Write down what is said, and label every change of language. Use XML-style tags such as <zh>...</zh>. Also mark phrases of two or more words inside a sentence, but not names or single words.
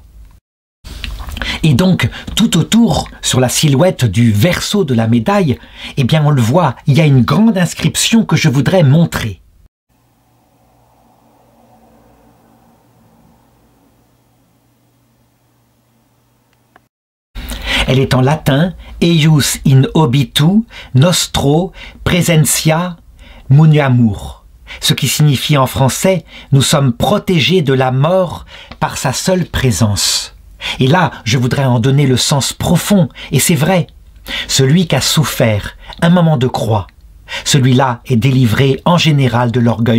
<fr>Et donc, tout autour, sur la silhouette du verso de la médaille, eh bien on le voit, il y a une grande inscription que je voudrais montrer. Elle est en latin</fr> <la>« eius in obitu nostro presentia muniamur »,</la> <fr>ce qui signifie en français « nous sommes protégés de la mort par sa seule présence ». Et là, je voudrais en donner le sens profond, et c'est vrai. Celui qui a souffert un moment de croix, celui-là est délivré en général de l'orgueil.</fr>